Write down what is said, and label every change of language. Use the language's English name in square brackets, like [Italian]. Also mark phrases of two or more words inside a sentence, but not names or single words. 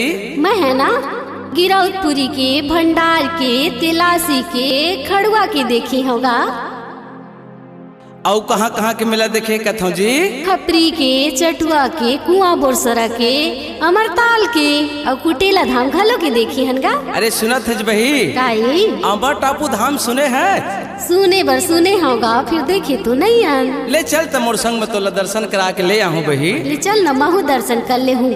[Chhattisgarhi] मैं है ना गिरौदपुरी के, भंडार के, तिलासी के, खड़ुआ के देखी होगा। और कहाँ कहाँ के मेला देखे कथो जी? खपरी के, चटुआ के, कुआं बोरसरा के, अमरताल के और कुटेला धाम घलो के देखी हनगा। अरे सुनत है बही काई? अंबर टापू धाम सुने हैं? सुने बर सुने होगा, फिर देखे तो नहीं हन। ले चल त मोर संग में तोला दर्शन करा के ले आहूं बही। ले चल न महू दर्शन कर ले हूँगा।